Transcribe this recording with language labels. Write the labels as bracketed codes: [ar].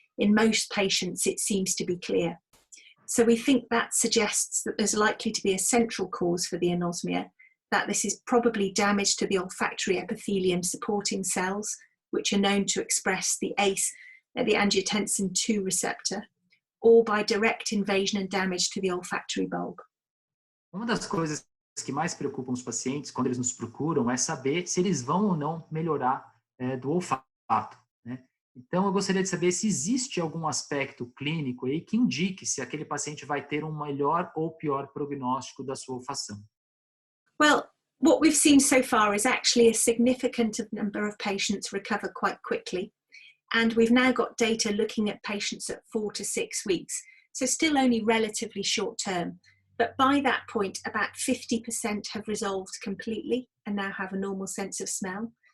[en] in most patients it seems to be clear. So we think that suggests that there's likely to be a central cause for the anosmia, that this is probably damage to the olfactory epithelium supporting cells, which are known to express the ACE, the angiotensin II receptor, or by direct invasion and damage to the olfactory bulb. [pt] Uma das coisas que mais preocupam os pacientes quando eles nos procuram é saber se eles vão ou não melhorar do olfato, né? Então, eu gostaria de saber se existe algum aspecto clínico aí que indique se aquele paciente vai ter um melhor ou pior prognóstico da sua olfação. [en] Well, what we've seen so far is actually a significant number of patients recover quite quickly. And we've now got data looking at patients at 4 to 6 weeks. So still only relatively short term. But by that point, about 50% have resolved completely and now have a normal sense of smell.